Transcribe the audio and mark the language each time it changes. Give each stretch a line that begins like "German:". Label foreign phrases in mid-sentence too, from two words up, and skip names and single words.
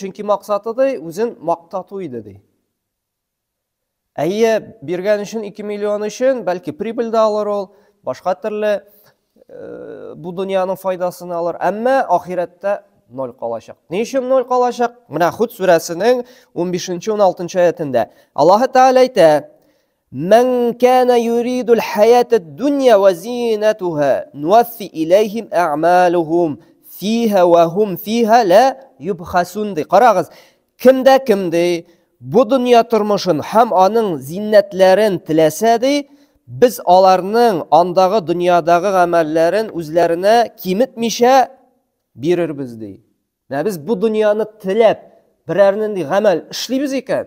Tatar: Чөнки максаты ди, үзен мактату иде ди. Әйе, биргән өчен 2 миллион өчен, бәлки прибыль дә алыр ул, башка төрле бу дөньяның файдасын алыр, әмма ахиратта ноль калачак. Ни өчен ноль калачак? Менә Худ сүрәсенең 15-16 аятында Аллаһ Тәгалә әйтә:
Arabic: "من كان يريد الحياة الدنيا وزينتها نوف إليهم أعمالهم فيها وهم فيها لا يبخسون." ди.
Tatar: Карагыз, кимдә бу дөнья тормышын һәм аның зиннәтләрен теләсә ди, biz аларның андагы дөньядагы гамәлләрен үзләренә киметмичә бирербез ди. Менә без бу дөньяны теләп, берәрнең гамәл эшлибез икән.